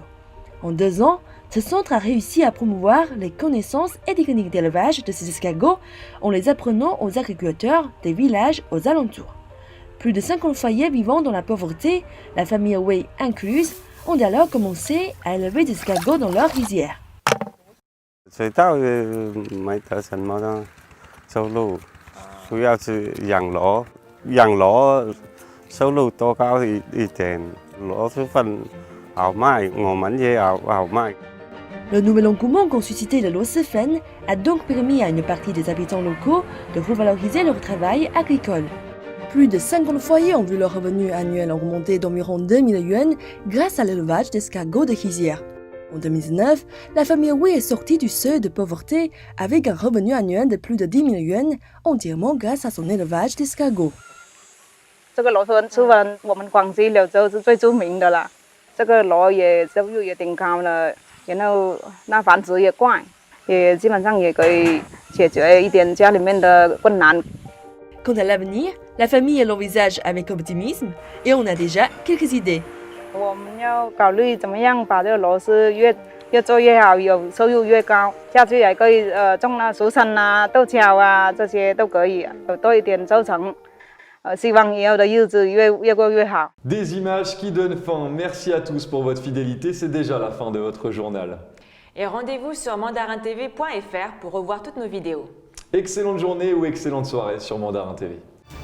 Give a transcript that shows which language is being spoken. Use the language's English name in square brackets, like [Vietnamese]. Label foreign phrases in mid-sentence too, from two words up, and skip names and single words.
[French] En 2 ans, ce centre a réussi à promouvoir les connaissances et techniques d'élevage de ces escargots en les apprenant aux agriculteurs des villages aux alentours. Plus de 50 foyers vivant dans la pauvreté, la famille Wei incluse, ont alors commencé à élever des escargots dans leur rizière. [Chinese] 水稻没得什么的收入，主要是养螺，收入多高一点，螺蛳粉好卖，我们也好卖。 [French] Le nouvel engouement qu'ont suscité le Losefen a donc permis à une partie des habitants locaux de revaloriser leur travail agricole. Plus de 50 foyers ont vu leur revenu annuel augmenter d'environ 2000 yuan grâce à l'élevage d'escargots de rizière. En 2019, la famille Wei est sortie du seuil de pauvreté avec un revenu annuel de plus de 10 000 yuan, entièrement grâce à son élevage d'escargots. [Chinese] 这个螺蛳粉吃完，我们广西柳州是最著名的了。这个螺也收入也挺高了，然后那繁殖也快，也基本上也可以解决一点家里面的困难。 [French] Quant à l'avenir, la famille l'envisage avec optimisme et on a déjà quelques idées. [Chinese] 我们要考虑怎么样把这个螺丝越做越好，有收入越高。下去也可以种那薯笋啊、豆角啊，这些都可以有多一点收成。希望以后的日子越过越好。 [French] Des images qui donnent faim. Merci à tous pour votre fidélité. C'est déjà la fin de votre journal. Et rendez-vous sur mandarintv.fr pour revoir toutes nos vidéos. Excellente journée ou excellente soirée sur Mandarin TV.